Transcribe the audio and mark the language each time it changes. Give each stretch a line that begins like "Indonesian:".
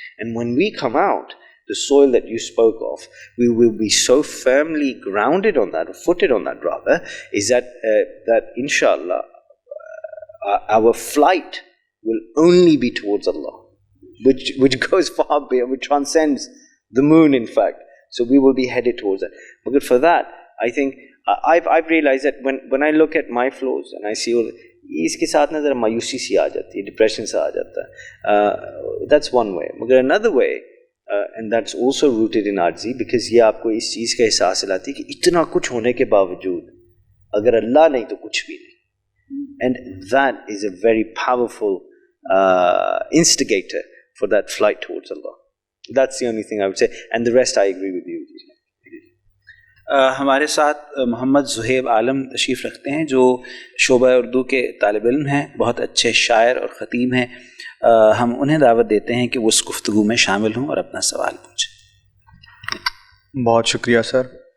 English: And when we come out, the soil that you spoke of, we will be so firmly grounded on that, or footed on that rather, is that inshallah our flight will only be towards Allah, which goes far beyond, which transcends the moon in fact. So we will be headed towards that. But for that, I think I've realized that when I look at my flaws and I see all,
Urdu: اس کے ساتھ نا ذرا مایوسی سی آ جاتی ہے, depression سا آ جاتا ہے.
English: That's one way.
Urdu: مگر
English: another way, and that's also rooted in
Urdu: عاجزی, because یہ آپ کو اس چیز کا احساس دلاتی ہے کہ اتنا کچھ ہونے کے باوجود اگر اللہ نہیں تو کچھ بھی نہیں.
English: And that is a very powerful instigator for that flight towards Allah. That's the only thing I would say, and the rest I agree with you.
Urdu: ہمارے ساتھ محمد زہیب عالم تشریف رکھتے ہیں جو شعبہ اردو کے طالب علم ہیں, بہت اچھے شاعر اور خطیب ہیں. ہم انہیں دعوت دیتے ہیں کہ وہ اس گفتگو میں شامل ہوں اور اپنا سوال پوچھیں. بہت شکریہ سر.